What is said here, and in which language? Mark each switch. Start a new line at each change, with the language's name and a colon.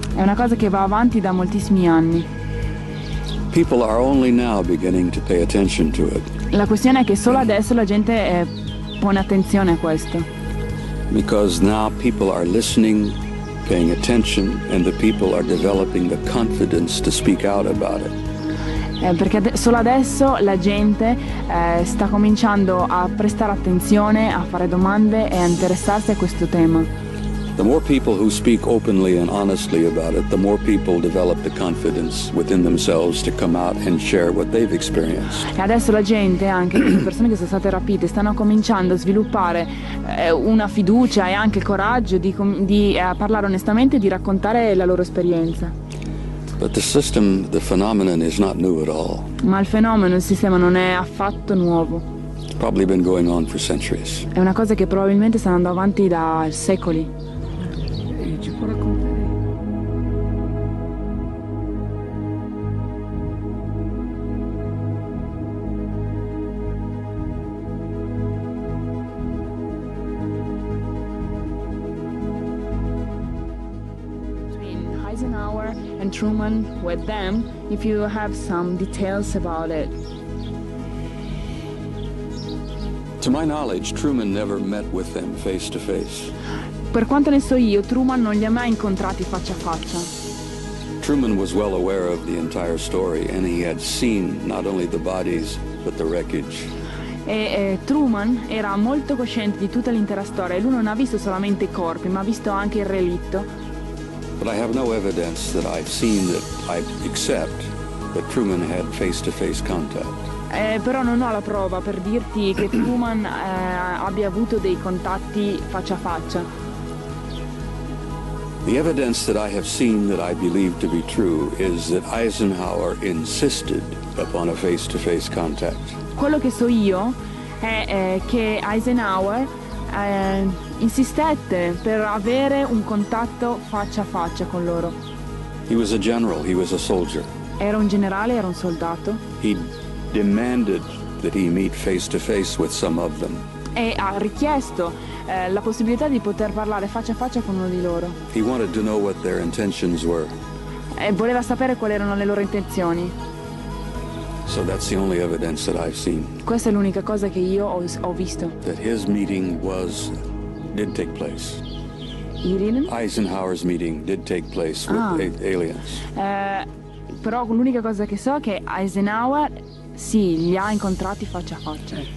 Italian: È una cosa che va avanti da moltissimi anni.
English: People are only now beginning to pay attention to it.
Italian: La questione è che solo adesso la gente pone attenzione a questo.
English: Because now people are listening, paying attention, and the people are developing the confidence to speak out about it.
Italian: Perché solo adesso la gente sta cominciando a prestare attenzione, a fare domande e a interessarsi a questo tema.
English: The more people who speak openly and honestly about it, the more people develop the confidence within themselves to come out and share what they've experienced.
Italian: E adesso la gente, anche le persone che sono state rapite, stanno cominciando a sviluppare una fiducia e anche il coraggio di parlare onestamente e di raccontare la loro esperienza.
English: But the phenomenon is not new at all.
Italian: Ma il fenomeno, il sistema non è affatto nuovo.
English: It's probably been going on for centuries.
Italian: È una cosa che probabilmente sta andando avanti da secoli. Ci può raccontare?
English: Between Eisenhower and Truman with them, if you have some details about it. To my knowledge, Truman never met with them face to face.
Italian: Per quanto ne so io, Truman non li ha mai incontrati faccia a faccia.
English: Truman was well aware of the entire story, and he had seen not only the bodies, but the wreckage.
Italian: Truman era molto cosciente di tutta l'intera storia e lui non ha visto solamente i corpi, ma ha visto anche il relitto.
English: But I have no evidence that I've seen that I accept that Truman had face-to-face contact.
Italian: Però non ho la prova per dirti che Truman abbia avuto dei contatti faccia a faccia.
English: The evidence that I have seen that I believe to be true is that Eisenhower insisted upon a face-to-face contact.
Italian: Quello che so io è che Eisenhower insistette per avere un contatto faccia a faccia con loro.
English: He was a general, he was a soldier.
Italian: Era un generale, era un soldato.
English: He demanded that he meet face-to-face with some of them.
Italian: E ha richiesto la possibilità di poter parlare faccia a faccia con uno di loro.
English: He wanted to know what their intentions were.
Italian: E voleva sapere quali erano le loro intenzioni.
English: So that's the only evidence that I've seen.
Italian: Questa è l'unica cosa che io ho visto.
English: That his meeting did take place. Eisenhower's meeting did take place with aliens.
Italian: Però l'unica cosa che so è che Eisenhower sì, li ha incontrati faccia a faccia.